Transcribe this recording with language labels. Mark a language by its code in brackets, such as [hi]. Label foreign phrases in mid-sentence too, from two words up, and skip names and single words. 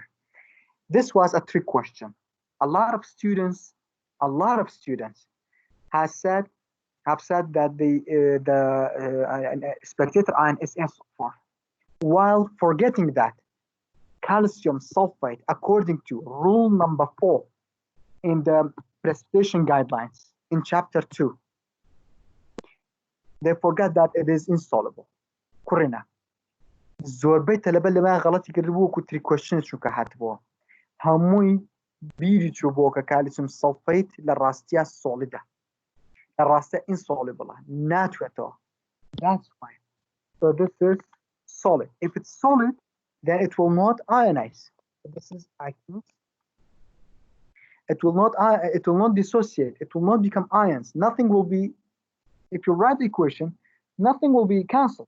[en] This was a trick question. A lot of students have said that the spectator ion is SO4, while forgetting that calcium sulfate, according to rule number 4 in the precipitation guidelines in chapter 2, they forget that it is insoluble. [ckb] كورينا زۆربەی تەلەبە لەمە غەڵەتی کردبوو وەکو [en] trick question [ckb] چووکە هاتبووە هەمووی بیری چوو بۆ کە [en] calcium sulfate [ckb] لە ڕاستیە سۆڵیدە لە ڕاستیە ئینسۆلیبڵە ناتوێتەوە. [en] That's fine. So this is solid. If it's solid, then it will not ionize. So this is active. It will not dissociate. It will not become ions. Nothing will be. If you write the equation, nothing will be cancelled.